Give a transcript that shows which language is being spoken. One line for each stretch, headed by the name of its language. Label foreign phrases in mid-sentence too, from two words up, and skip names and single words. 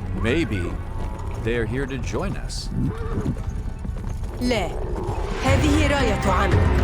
English: maybe they're here to join us.
Arabic: لا، هذه راية عم.